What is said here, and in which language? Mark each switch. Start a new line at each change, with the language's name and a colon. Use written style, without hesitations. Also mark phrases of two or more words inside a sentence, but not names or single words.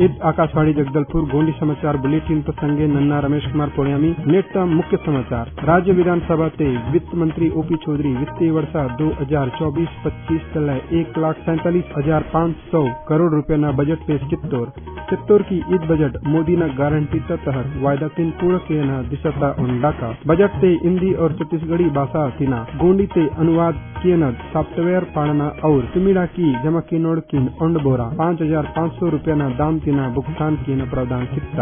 Gondi: आकाशवाणी जगदलपुर गोंडी समाचार बुलेटिन प्रसंगे नन्ना रमेश कुमार पोड़ियामी नेता मुख्य समाचार। राज्य विधानसभा ते वित्त मंत्री ओपी चौधरी वित्तीय वर्ष 2024-25 तले 1,47,500 करोड़ रुपया बजट पेश कित्तोर की ईद बजट मोदी न गारंटी तहत वायदा तीन पूर्ण के न दिशा उंडाका बजट ते हिंदी और छत्तीसगढ़ी भाषा तीना गोंडी ते अनुवाद किए न सॉफ्टवेयर पाड़ना और तुमिड़ा की जमा की नोड़ की ओंड बोरा 5,500 रुपया न दाम तीना भुगतान की न प्रावधान किता।